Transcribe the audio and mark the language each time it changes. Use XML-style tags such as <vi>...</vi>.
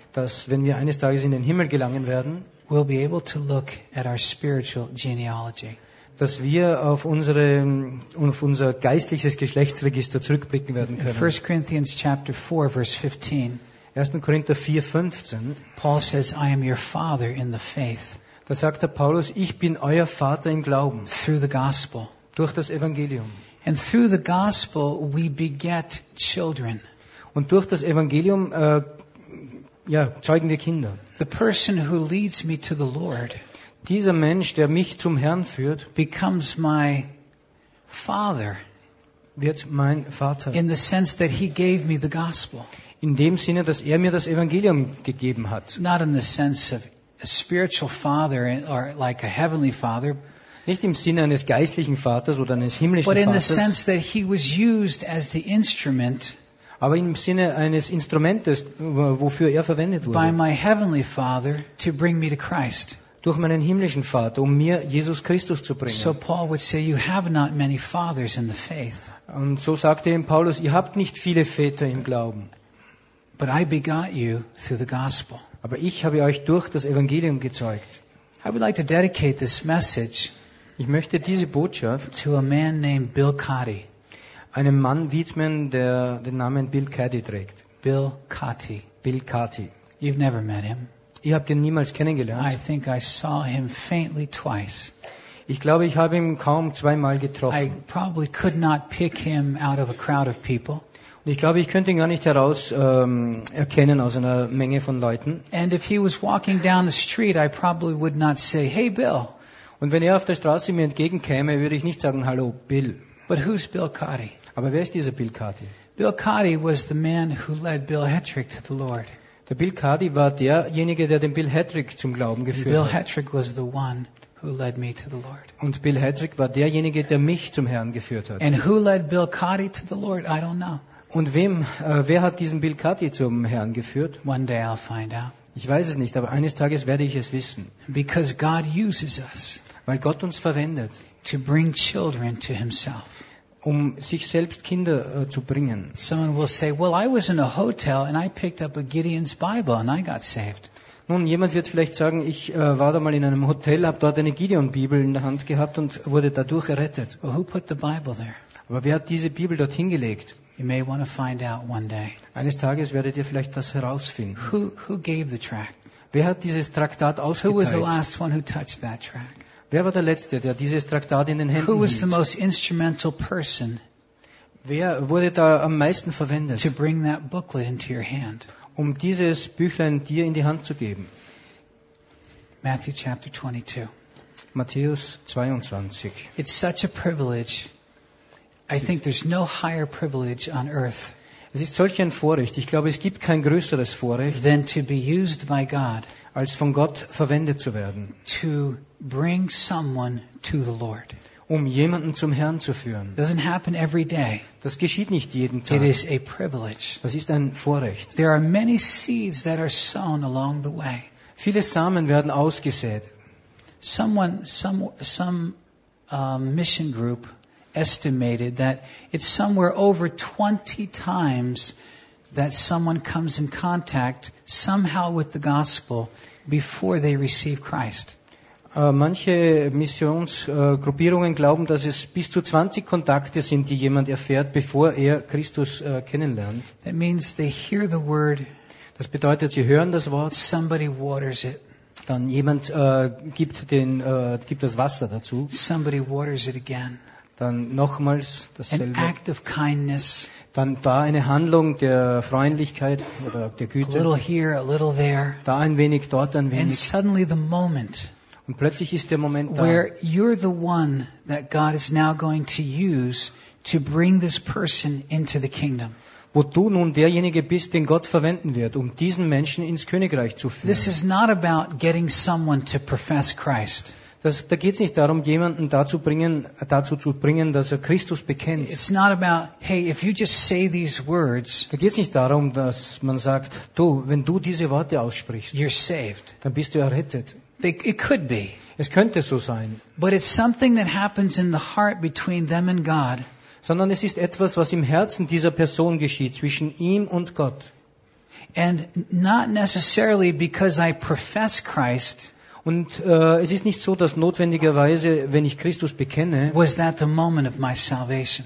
<de>dass wenn wir eines Tages in den Himmel gelangen werden,</de> <en>we'll be able to look at our spiritual genealogy.</en> <de>Dass wir auf unsere auf unser geistliches Geschlechtsregister zurückblicken werden können.</de> <en>1 Corinthians chapter 4 verse 15.</en> <de>1. Korinther 4, 15.</de> <en>Paul says, I am your father in the faith.</en> <de>Da sagt der Paulus, ich bin euer Vater im Glauben.</de> <en>Through the gospel.</en> <de>Durch das Evangelium.</de> <en>And through the gospel we beget children.</en> <de>Und durch das Evangelium zeugen wir Kinder.</de> <en>The person who leads me to the Lord.</en> <de>Dieser Mensch, der mich zum Herrn führt,</de> <en>becomes my father.</en> <de>Wird mein Vater.</de> <en>In the sense that he gave me the gospel.</en> <de>In dem Sinne, dass mir das Evangelium gegeben hat.</de> <en>Not in the sense of a spiritual father or like a heavenly father.</en> <de>Nicht im Sinne eines geistlichen Vaters oder eines himmlischen Vaters.</de> <en>But in the sense that he was used as the instrument.</en> <de>Aber im Sinne eines Instrumentes, wofür verwendet wurde.</de> <en>By my heavenly father to bring me to Christ.</en> <de>Durch meinen himmlischen Vater, mir Jesus Christus zu bringen.</de> <en>So Paul would say, you have not many fathers in the faith.</en> <de>Und so sagte ihm Paulus, ihr habt nicht viele Väter im Glauben.</de> <en>But I begot you through the gospel.</en> <de>Aber ich habe euch durch das Evangelium gezeugt.</de> <en>I would like to dedicate this message.</en> <de>Ich möchte diese Botschaft</de> <en>to a man named Bill Cotty.</en> <de>Einem Mann widmen, der den Namen Bill Cotty trägt.</de> <en>Bill Cotty.</en> <de>Bill Cotty.</de> <en>You've never met him.</en> <de>Ich habe ihn niemals kennengelernt.</de> <en>I think I saw him faintly twice.</en> <de>Ich glaube, ich habe ihn kaum zweimal getroffen.</de> <en>I probably could not pick him out of a crowd of people.</en> <de>Und ich glaube, ich könnte ihn gar nicht heraus erkennen aus einer Menge von Leuten.</de> <en>And if he was walking down the street, I probably would not say, "Hey, Bill."</en> <de>Und wenn auf der Straße mir entgegenkäme, würde ich nicht sagen, "Hallo, Bill."</de> <en>But who's Bill Cotty?</en> <de>Aber wer ist dieser Bill Cotty?</de> <en>Bill Cotty was the man who led Bill Hetrick to the Lord.</en> <de>Der Bill Cotty war derjenige, der den Bill Hetrick zum Glauben geführt Bill hat.</de> <en>Bill Hetrick was the one who led me to the Lord.</en> <de>Und Bill Hetrick war derjenige, der mich zum Herrn geführt hat.</de> <en>And who led Bill Cotty to the Lord? I don't know.</en> <de>Und wer hat diesen Bill Cotty zum Herrn geführt?</de> <en>One day I'll find out.</en> <de>Ich weiß es nicht, aber eines Tages werde ich es wissen.</de> <en>Because God uses us.</en> <de>Weil Gott uns verwendet.</de> <en>To bring children to himself.</en> <de>Sich selbst Kinder zu bringen.</de> <en>Someone will say, "Well, I was in a hotel and I picked up a Gideon's Bible and I got saved."</en> <de>Nun, jemand wird vielleicht sagen, ich war da mal in einem Hotel, habe dort eine Gideon-Bibel in der Hand gehabt und wurde dadurch errettet.</de> <en>Well, who put the Bible there?</en> <de>Aber wer hat diese Bibel dort hingelegt?</de> <en>You may want to find out one day.</en> <de>Eines Tages werdet ihr vielleicht das herausfinden.</de> <en>Who gave the tract?</en> <de>Wer hat dieses Traktat ausgeteilt?</de> <en>Who was the last one who touched that tract?</en> <de>Wer war der Letzte, der dieses Traktat in den Händen hielt?</de> <en>Who was the most instrumental person?</en> <de>Wer wurde da am meisten verwendet?</de> <en>To bring that booklet into your hand.</en> <de>Dieses Büchlein dir in die Hand zu geben.</de> <en>Matthew chapter 22.</en> <de>Matthäus 22.</de> <en>It's such a privilege. I think there's no higher privilege on earth.</en> <de>Es ist solch ein Vorrecht. Ich glaube, es gibt kein größeres Vorrecht.</de> <en>Than to be used by God.</en> <de>Als von Gott verwendet zu werden.</de> <en>To bring someone to the Lord.</en> <de>Jemanden zum Herrn zu führen.</de> <en>Doesn't happen every day.</en> <de>Das geschieht nicht jeden Tag.</de> <en>It is a privilege.</en> <de>Das ist ein Vorrecht.</de> <en>There are many seeds that are sown along the way.</en> <de>Viele Samen werden ausgesät.</de> <en>Someone, some, some, mission group estimated that it's somewhere over 20 times that someone comes in contact somehow with the gospel before they receive Christ.</en> <de>Manche Missionsgruppierungen glauben, dass es bis zu 20 Kontakte sind, die jemand erfährt, bevor er Christus kennenlernt.</de> <en>That means they hear the word.</en> <de>Das bedeutet, sie hören das Wort.</de> <en>Somebody waters it.</en> <de>Dann jemand gibt das Wasser dazu.</de> <en>Somebody waters it again.</en> <de>Dann nochmals dasselbe.</de> <en>An act of kindness.</en> <de>Dann da eine Handlung der Freundlichkeit oder der Güte.</de> <en>A little here, a little there.</en> <de>Da ein wenig, dort ein wenig.</de> <en>And suddenly the moment.</en> <de>Und plötzlich ist der Moment da,</de> <en>where you're the one that God is now going to use to bring this person into the kingdom.</en> <de>Wo du nun derjenige bist, den Gott verwenden wird, um diesen Menschen ins Königreich zu führen.</de> <en>This is not about getting someone to profess Christ.</en> <de>Da geht es nicht darum, jemanden dazu zu bringen, dass er Christus bekennt.</de> <en>It's not about, hey, if you just say these words.</en> <de>Da geht es nicht darum, dass man sagt, du, wenn du diese Worte aussprichst,</de> <en>you're saved.</en> <de>Dann bist du errettet.</de> <en>It could be.</en> <de>Es könnte so sein.</de> <en>But it's something that happens in the heart between them and God.</en> <de>Sondern es ist etwas, was im Herzen dieser Person geschieht, zwischen ihm und Gott.</de> <en>And not necessarily because I profess Christ.</en> <de>Und es ist nicht so, dass notwendigerweise, wenn ich Christus bekenne,</de> <en>was that the moment of my salvation?</en>